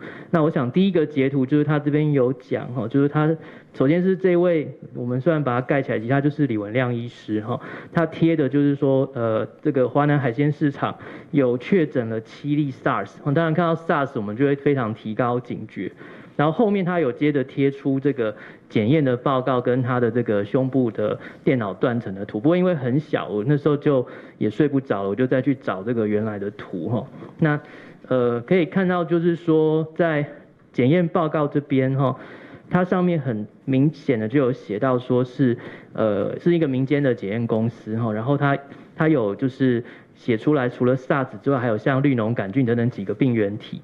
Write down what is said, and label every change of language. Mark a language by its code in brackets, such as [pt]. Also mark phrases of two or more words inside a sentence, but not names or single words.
[zh] 那我想第一個截圖就是他這邊有講哈，就是他首先是這位，我們雖然把它蓋起來，其實他就是李文亮醫師哈，他貼的就是說，這個華南海鮮市場有確診了7例 SARS， 當然看到 SARS 我們就會非常提高警覺。然後後面他有接着貼出這個檢驗的報告跟他的這個胸部的電腦斷層的圖，不過因為很小，我那時候就也睡不着了，我就再去找這個原來的圖哈。那可以看到就是說在檢驗報告這邊哈，它上面很明顯的就有寫到說是一個民間的檢驗公司哈，然後它有就是寫出來，除了 SARS 之外，還有像綠膿桿菌等等幾個病原體。